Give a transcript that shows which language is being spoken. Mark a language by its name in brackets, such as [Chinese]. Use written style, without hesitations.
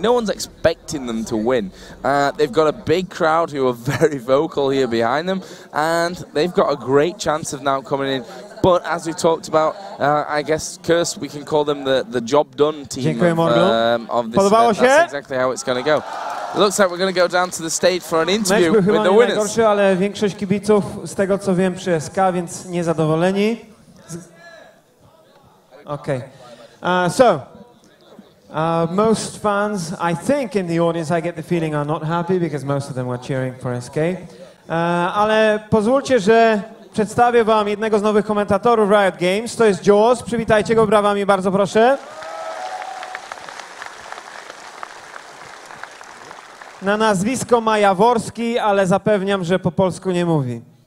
[English] No one's expecting them to win. They've got a big crowd who are very vocal here behind them, and they've got a great chance of now coming in. But as we talked about, I guess Curse, we can call them the job done team of this event. That's exactly how it's going to go. It looks like we're going to go down to the stage for an interview with the winners. [Polish] Najgorszy, ale większość kibiców, z tego co wiem, przy SK, więc niezadowoleni. [English] Okay. Most fans, I think, in the audience, I get the feeling, are not happy because most of them were cheering for SK. [Polish] Ale pozwólcie, że przedstawię wam jednego z nowych komentatorów Riot Games. To jest Jaws. Przywitajcie go brawami, bardzo proszę. Na nazwisko ma Jaworski, ale zapewniam, że po polsku nie mówi.